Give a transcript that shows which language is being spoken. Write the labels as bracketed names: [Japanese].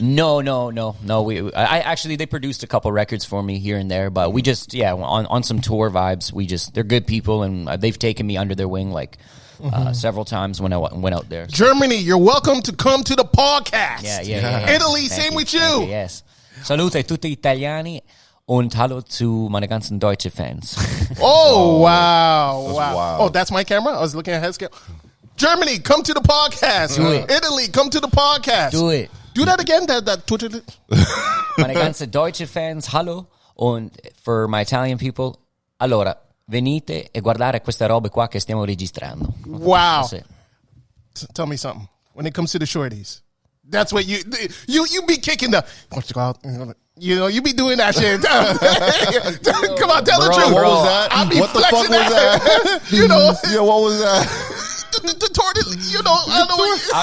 [English] no. I actually they produced a couple records for me here and there, but we just on some tour vibes. They're good people and they've taken me under their wing like. Several times when I went out there. Germany, you're welcome to come to the podcast. Yeah. Italy, same with you. Yes. [Italian] Salute a tutti italiani [German] und hallo zu meine ganzen deutsche Fans. [English] Oh, wow. Wow. Oh, that's my camera? I was looking at head scale. Germany, come to the podcast. Do it. Italy, come to the podcast. Do it. Do that again, that Twitter. [German] Meine ganze deutsche Fans, hallo. [English] Und for my Italian people, allora. [Italian] Venite e guardare queste robe qua che stiamo registrando. [English] Wow. Tell me something. When it comes to the shorties, that's what you be kicking the. You be doing that shit. Come on, tell the truth. What was that? I be What the fuck was that? Yeah, what was that? The tortoise, I